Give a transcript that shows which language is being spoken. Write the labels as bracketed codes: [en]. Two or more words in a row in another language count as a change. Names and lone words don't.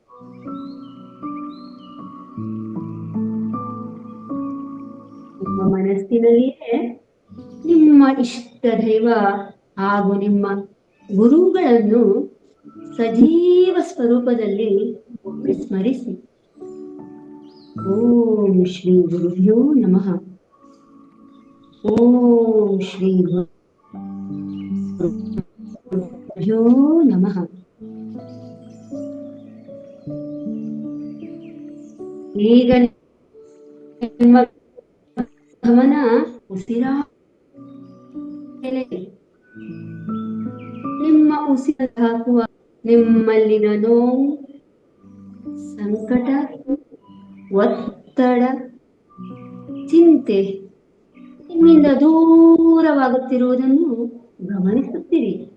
[kn] ನಿಮ್ಮ ಮನಸ್ಸಿನಲ್ಲಿಯೇ ನಿಮ್ಮ ಇಷ್ಟ ದೈವ ಹಾಗೂ ನಿಮ್ಮ ಗುರುಗಳನ್ನು ಸಜೀವ ಸ್ವರೂಪದಲ್ಲಿ ಸ್ಮರಿಸಿ. [sa] ಓಂ ಶ್ರೀ ಗುರುಭ್ಯೋ ನಮಃ. ಓಂ ಶ್ರೀ ಗುರುಭ್ಯೋ ನಮಃ. [kn] ಈಗ ನಿಮ್ಮ ಗಮನ ಉಸಿರಾಟ. ನಿಮ್ಮ ಉಸಿರು ಹಾಕುವ ನಿಮ್ಮಲ್ಲಿನ ನೋವು, ಸಂಕಟ, ಒತ್ತಡ, ಚಿಂತೆ ನಿಮ್ಮಿಂದ ದೂರವಾಗುತ್ತಿರುವುದನ್ನು ಗಮನಿಸುತ್ತೀರಿ.